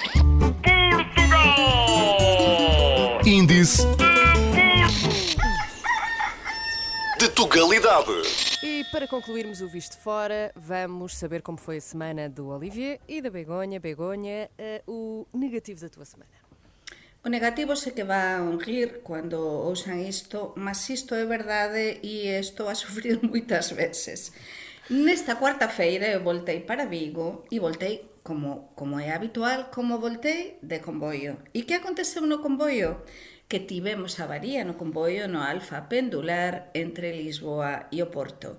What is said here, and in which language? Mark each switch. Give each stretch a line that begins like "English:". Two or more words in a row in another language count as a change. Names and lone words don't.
Portuguese: Índice de Tugalidade. E para concluirmos o Visto Fora, vamos saber como foi a semana do Olivier e da Begonha. Begonha, o negativo da tua semana.
Galician: O negativo sei que van rir cando ousan isto, mas isto é verdade e estou a sufrir moitas veces.
Portuguese: Nesta cuarta-feira eu voltei para Vigo e voltei como é habitual, como voltei de comboio. E que aconteceu no comboio? Que tivemos avaría no comboio no Alfa Pendular entre Lisboa e o Porto.